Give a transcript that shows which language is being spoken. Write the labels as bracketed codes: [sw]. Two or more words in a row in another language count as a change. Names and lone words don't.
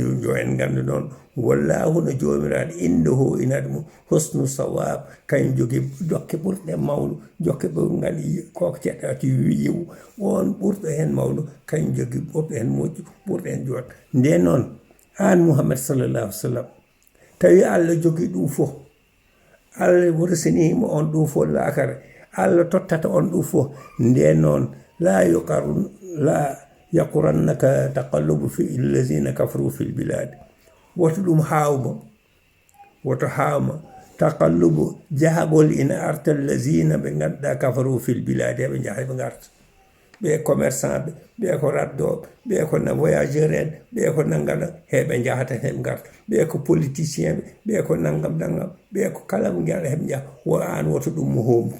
[ff] jo en nganndu noon wallahu no joomiraɗo innahu ina ɗum [ar] حسن الثواب [ff] kañum jogii dokke ɓurɗe mawnu jokke ɓurgal koko ceɗɗati yiwu on ɓurɗo heen mawnu kañum jogii ɓurɗo heen moƴƴu ɓurɗo heen jooɗo nde noon an Muhammad [ar] صلى الله سلم [ff] tawi Allah jogii ɗum fof Allah wursinima on ɗum fof laakare Allah tottata on ɗum fof nde noon la [ar] يغرنك تقلب في الذين كفروا في البلاد [ff] woto ɗum hawma taqallubu jahagol ina arta allazina ɓe ganduɗa [ar] كفروا في البلاد [ff] heɓe jaha ɓe garta ɓe commerçant ɓe ko raddoɓe ɓe ko voyageur en ɓe ko naggam heɓe jahata heɓe garta ɓe ko politicien ɓe ko naggam ɓe ko kala mo geɗa heɓe jaha wo an woto ɗum mo homtu